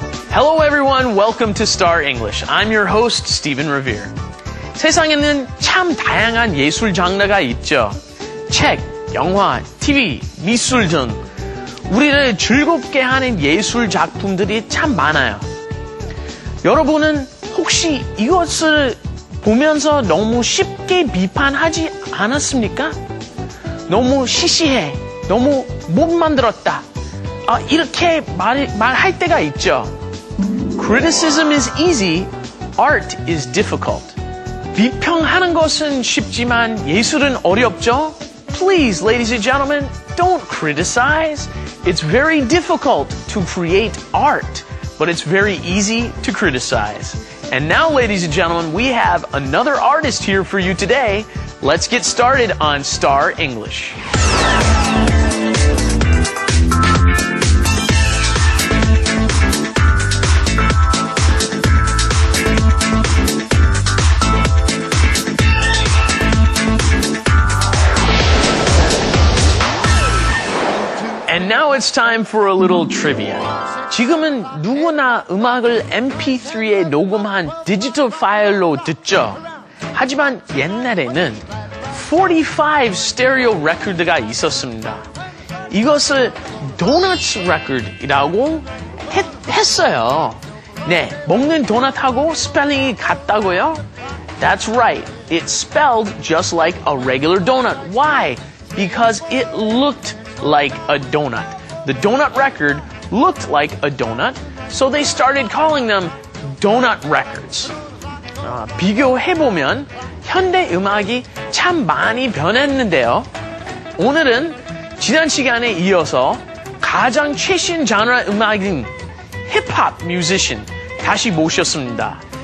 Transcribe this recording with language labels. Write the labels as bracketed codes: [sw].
[en] Hello everyone, welcome to Star English. I'm your host, Stephen Revere. [ko] 세상에는 참 다양한 예술 장르가 있죠. 책, 영화, TV, 미술 등 우리를 즐겁게 하는 예술 작품들이 참 많아요. 여러분은 혹시 이것을 보면서 너무 쉽게 비판하지 않았습니까? 너무 시시해, 너무 못 만들었다. 이렇게 말할 때가 있죠. [en] Criticism is easy, art is difficult. [ko] 비평하는 것은 쉽지만 예술은 어렵죠? [en] Please, ladies and gentlemen, don't criticize. It's very difficult to create art, but it's very easy to criticize. And now, ladies and gentlemen, we have another artist here for you today. Let's get started on Star English. And now it's time for a little trivia. [ko] 지금은 누구나 음악을 MP3에 녹음한 디지털 파일로 듣죠. 하지만 옛날에는 45 스테레오 레코드가 있었습니다. 이것을 도넛 레코드라고 했어요. 네, 먹는 도넛하고 스펠링이 같다고요? [en] That's right. It's spelled just like a regular donut. Why? Because it looked like a donut. The donut record looked like a donut, so they started calling them donut records. [ko] 비교해보면 현대 음악이 참 많이 변했는데요. 오늘은 지난 시간에 이어서 가장 최신 장르 음악인 힙합 뮤지션 다시 모셨습니다.